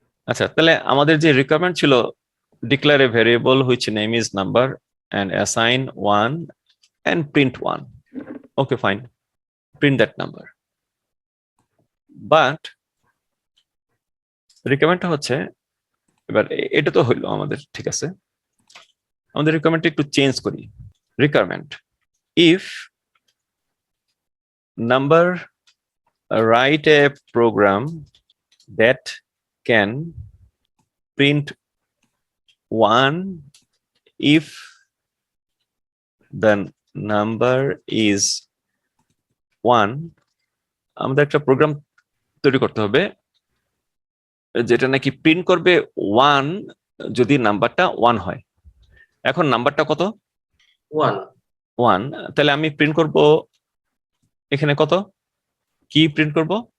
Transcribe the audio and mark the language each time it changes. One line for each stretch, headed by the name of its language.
Bangla: আচ্ছা, তাহলে আমাদের যে রিকোয়ারমেন্ট ছিল
English: Declare a variable which name is number and assign 1 and print 1. Okay, fine. Print that number.
Bangla: But রিকোয়ারমেন্টটা হচ্ছে, এবার এটা তো হইলো আমাদের, ঠিক আছে। আমাদের রিকোয়ারমেন্টটা একটু চেঞ্জ করি। Requirement if
English: number, write a program that can print 1 if the number is 1.
Bangla: আমাদের একটা প্রোগ্রাম তৈরি করতে হবে যেটা নাকি প্রিন্ট করবে 1 যদি নাম্বারটা 1 হয়। এখন নাম্বারটা কত? 1 1। তাহলে আমি প্রিন্ট করব এখানে কত, কি প্রিন্ট করব?